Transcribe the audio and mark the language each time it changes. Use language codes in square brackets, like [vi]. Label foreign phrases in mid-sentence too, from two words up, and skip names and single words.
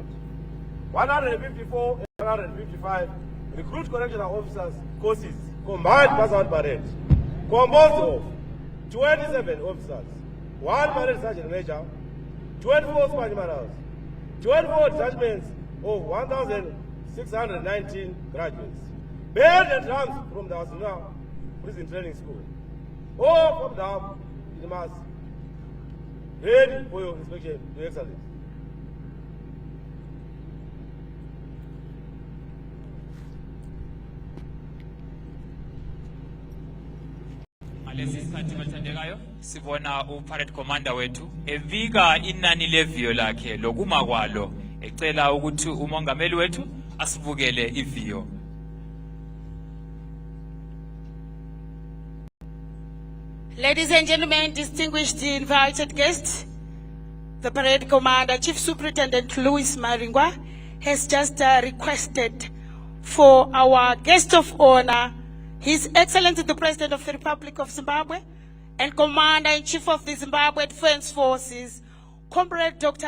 [en] 154 and 155 recruit correctional officers courses combined Passout parade, composed of 27 officers, 1 parade sergeant major, 24 squad generals, 24 detachments of 1,619 graduates, band and drums from the Asuna Prison Training School, all from the in mass, ready for your inspection, Your Excellency. [nd] Ngalesi sikhathi bathandekayo sibona uparade commander wethu evika inani leviyo lakhe lokuma kwalo ecela ukuthi umongameli wethu asibukele iviyo. [en] Ladies and gentlemen, distinguished invited guests, the parade commander, Chief Superintendent Louis Maringwa, has just requested for our guest of honor, His Excellency the President of the Republic of Zimbabwe and Commander-in-Chief of the Zimbabwe Defense Forces, Comrade Dr.